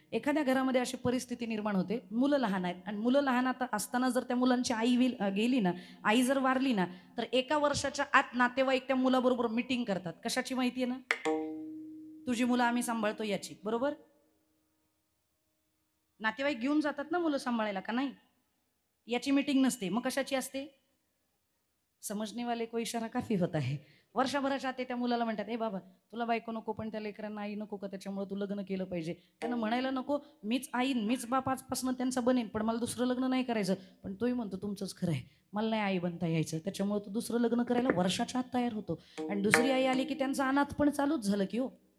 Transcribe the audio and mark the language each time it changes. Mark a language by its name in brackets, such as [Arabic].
[Marathi] एखाद्या घरामध्ये अशी परिस्थिती निर्माण होते, मुलं लहान आहेत आणि मुलं लहान आता असताना जर त्या मुलांची आई गेली ना, आई जर वारली ना, तर 1 वर्षाच्या आत नातेवाईक त्या मुलाबरोबर मीटिंग करतात. कशाची माहिती आहे ना? तुझी मुलं आम्ही सांभाळतो याची. बरोबर? नातेवाईक घेऊन जातात ना मुलं सांभाळायला, का नाही? याची मीटिंग नसते, मग कशाची असते? [Hindi] समजणे वाले को इशारा काफी होता है. [Marathi] वर्षभराच्या आत त्या मुलाला म्हणतात, ए बाबा तुला बायको नको पण त्या लेकरांना आई नको का, त्याच्यामुळे तू लग्न केलं पाहिजे. त्यांना म्हणायला नको मीच आई मीच बाप आजपासून त्यांचा बनेन, पण मला दुसरं लग्न नाही करायचं. पण तोही म्हणतो तुमचंच खरं आहे, मला नाही आई बनता यायचं, त्याच्यामुळे तू दुसरं लग्न करायला वर्षाच्या आत तयार होतो. आणि दुसरी आई आली की त्यांचं अनाथ पण चालूच झालं की हो.